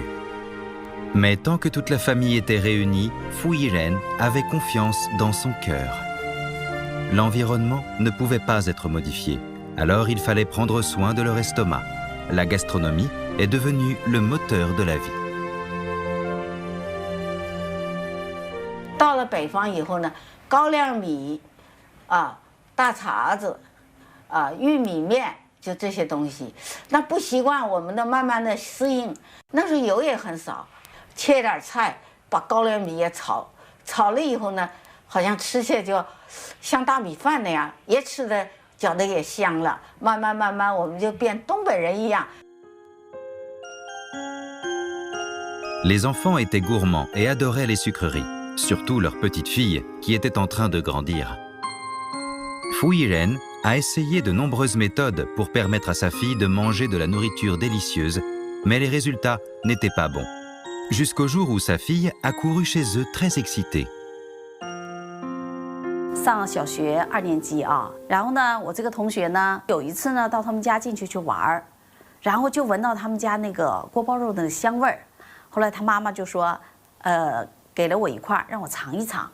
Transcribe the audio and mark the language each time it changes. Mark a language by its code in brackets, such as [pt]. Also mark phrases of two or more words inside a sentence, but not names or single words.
[fr] Mais tant que toute la famille était réunie, Fu Yiren avait confiance dans son cœur. L'environnement ne pouvait pas être modifié, alors il fallait prendre soin de leur estomac. La gastronomie est devenue le moteur de la vie. [zh] 到了北方以后呢，高粱米，大碴子。玉米面就这些东西，那不习惯我们的慢慢的适应。那时候油也很少，切点菜，把高粱米也炒，炒了以后呢，好像吃起来就像大米饭那样，也吃的觉得也香了。慢慢，我们就变东北人一样。 [fr] Les enfants étaient gourmands et adoraient les sucreries, surtout leur petite fille qui était en train de grandir. Fu Yiren a essayé de nombreuses méthodes pour permettre à sa fille de manger de la nourriture délicieuse, mais les résultats n'étaient pas bons. Jusqu'au jour où sa fille a couru chez eux très excitée. [zh] 上小学2年级啊，然后呢，我这个同学呢，有一次呢，到他们家进去玩儿，然后就闻到他们家那个锅包肉的香味儿。后来他妈妈就说，给了我一块，让我尝一尝。